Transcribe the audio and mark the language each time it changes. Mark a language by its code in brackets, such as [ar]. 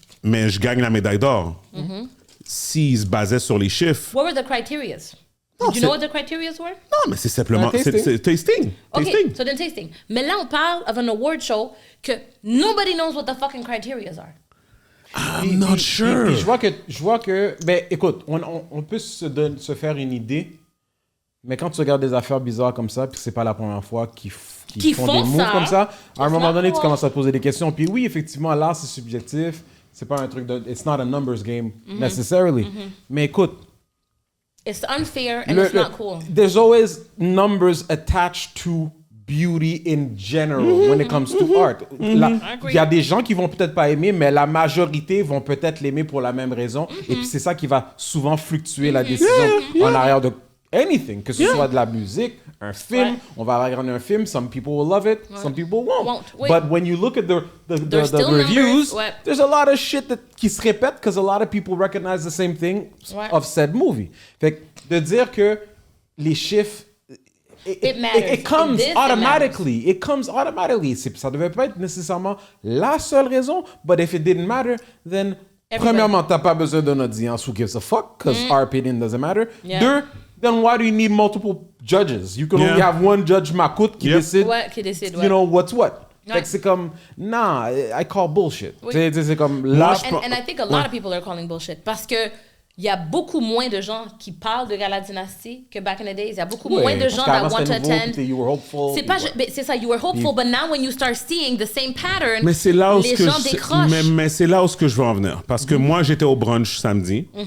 [fr] Mais je gagne la médaille d'or. S'ils se basaient sur les chiffres. [en] What were the criterias? Did you know what the criterias were? [fr] Non, mais c'est simplement [en] tasting. [fr] c'est tasting. [en] Okay, Tasting. so then tasting. [fr] Mais là, on parle [en] of an award show [fr] que [en] nobody knows what the fucking criterias are. I'm not sure. [fr] Puis je vois que, ben écoute, on peut se faire une idée, mais quand tu regardes des affaires bizarres comme ça, puis c'est pas la première fois qu'ils font des moves comme ça, à un moment donné, tu commences à te poser des questions. Puis oui, effectivement, l'art, c'est subjectif. C'est pas un truc de... [en] It's not a numbers game, necessarily. [fr] Mais écoute... [en] It's unfair and it's not cool. There's always numbers attached to beauty in general when it comes to art. [fr] Il y a des gens qui vont peut-être pas aimer, mais la majorité vont peut-être l'aimer pour la même raison. Et puis c'est ça qui va souvent fluctuer la décision en arrière de anything, que ce soit de la musique, un film. On va regarder un film, [en] some people will love it, some people won't. But when you look at the reviews, there's a lot of shit [fr] qui se répète [en] because a lot of people recognize the same thing of said movie. [fr] Fait que de dire que les chiffres [en] It comes automatically. It comes automatically. [fr] Ça devait pas être nécessairement la seule raison, [en] but if it didn't matter, then [fr] premièrement, t'as pas besoin d'une audience [en] who gives a fuck, because our opinion doesn't matter. Deux, then why do you need multiple judges? You can only have one judge Makout [fr] qui décide, [en] you know, what's what. [fr] Fait que c'est comme, nah, [en] I call bullshit. [fr] C'est comme, là, [en] and I think a lot of people are calling bullshit, [fr] parce que il y a beaucoup moins de gens qui parlent de Gala Dynasty que [en] back in the days. [fr] Il y a beaucoup moins de gens [en] that want to attend. [fr] C'est ça, [en] you were hopeful, but now when you start seeing the same pattern, [fr] mais c'est là où les gens décrochent. Mais c'est là où je veux en venir. Parce que moi, j'étais au brunch samedi.